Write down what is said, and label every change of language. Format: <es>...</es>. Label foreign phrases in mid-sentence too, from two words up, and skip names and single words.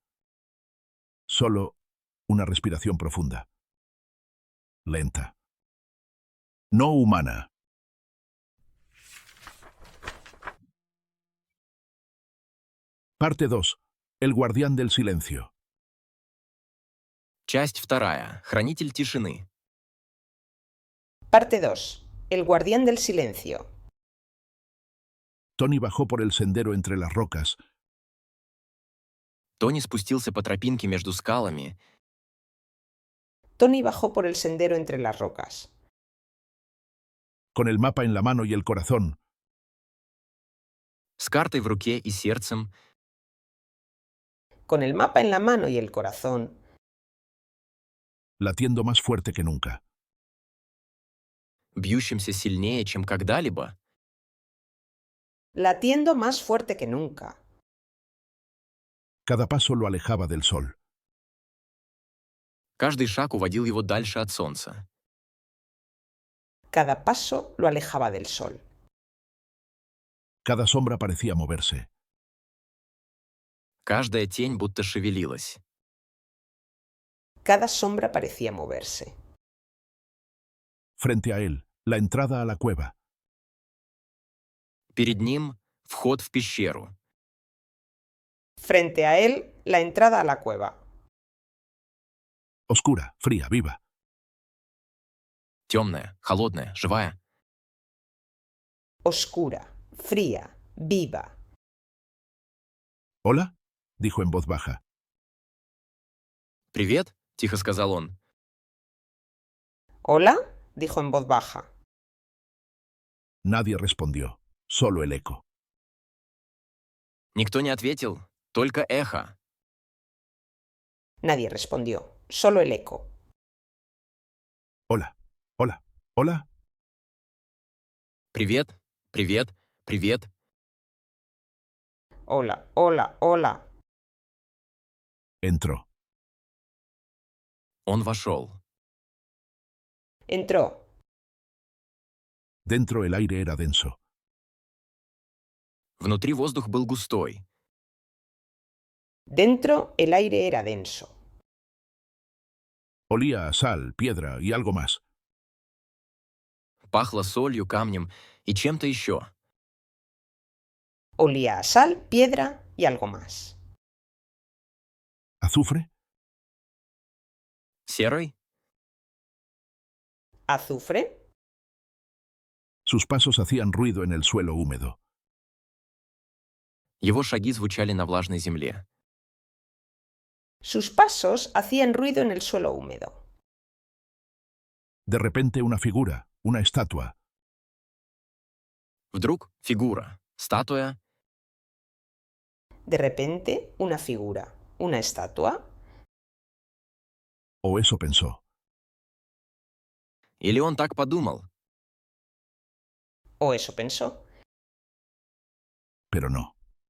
<es>Solo una respiración profunda. Lenta. No humana. Parte 2. El guardián del silencio.</es> <ru>Часть вторая. Хранитель тишины.</ru> <es>Parte 2. El guardián del silencio. Tony bajó por el sendero entre las rocas,</es> <ru>Тони спустился по тропинке между скалами,</ru> <es>Tony bajó por el sendero entre las rocas, con el mapa en la mano y el corazón,</es> <ru>с картой в руке и сердцем,</ru> <es>con el mapa en la mano y el corazón, latiendo más fuerte que nunca.</es> <ru>бьющимся сильнее, чем когда-либо.</ru> <es>latiendo más fuerte que nunca. Cada paso lo alejaba del sol.</es> <ru>Каждый шаг уводил его дальше от солнца.</ru> <es>Cada paso lo alejaba del sol. Cada sombra parecía moverse.</es> <ru>Каждая тень будто шевелилась.</ru> <es>Cada sombra parecía moverse. Frente a él, la entrada a la cueva.</es> <ru>Перед ним — вход в пещеру.</ru> <es>Frente a él, la entrada a la cueva. Oscura, fría, viva.</es> <ru>Темная, холодная, живая.</ru> <es>Oscura, fría, viva. ¿Hola?, dijo en voz baja.</es> <ru>«Привет», — тихо сказал он.</ru> <es>¿Hola?, dijo en voz baja. Nadie respondió, solo el eco.</es> <ru>Никто не ответил, только эхо.</ru> <es>Nadie respondió, solo el eco. Hola, hola, hola.</es> <ru>«Привет, привет, привет».</ru> <es>Hola, hola, hola. Entró.</es> <ru>Он вошел.</ru> <es>Entró. Dentro el aire era denso.</es> <ru>Внутри воздух был густой.</ru> <es>Dentro el aire era denso. Olía a sal, piedra y algo más.</es> <ru>Пахло солью, камнем и чем-то еще.</ru> <es>Olía a sal, piedra y algo más. ¿Azufre?</es> <ru>Серый?</ru> <es>¿Azufre? Sus pasos hacían ruido en el suelo húmedo.</es> <ru>Его шаги звучали на влажной земле.</ru> <es>Sus pasos hacían ruido en el suelo húmedo. De repente una figura, una estatua.</es> <ru>Вдруг фигура, статуя,</ru> <es>De repente, una figura, una estatua. O eso pensó.</es> <ru>или он так подумал,</ru> <es>O eso pensó. Pero no.</es>